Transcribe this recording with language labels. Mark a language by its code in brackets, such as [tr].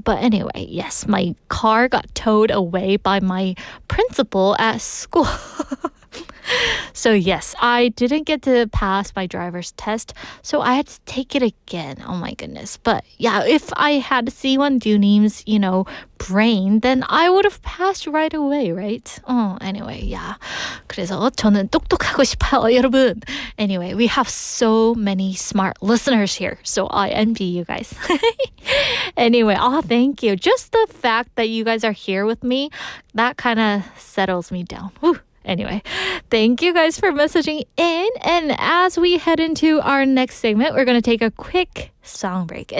[en] But anyway, yes, my car got towed away by my principal at school. So yes, I didn't get to pass my driver's test, so I had to take it again. Oh my goodness. But yeah, if I had C1 Dunim's, you know, brain, then I would have passed right away, right? Anyway, yeah. [ko] 그래서 저는 똑똑하고 싶어요, 여러분. [en] Anyway, we have so many smart listeners here, so I envy you guys. Anyway, thank you. Just the fact that you guys are here with me, that kind of settles me down. Whew. Anyway, thank you guys for messaging in. And as we head into our next segment, we're going to take a quick song break.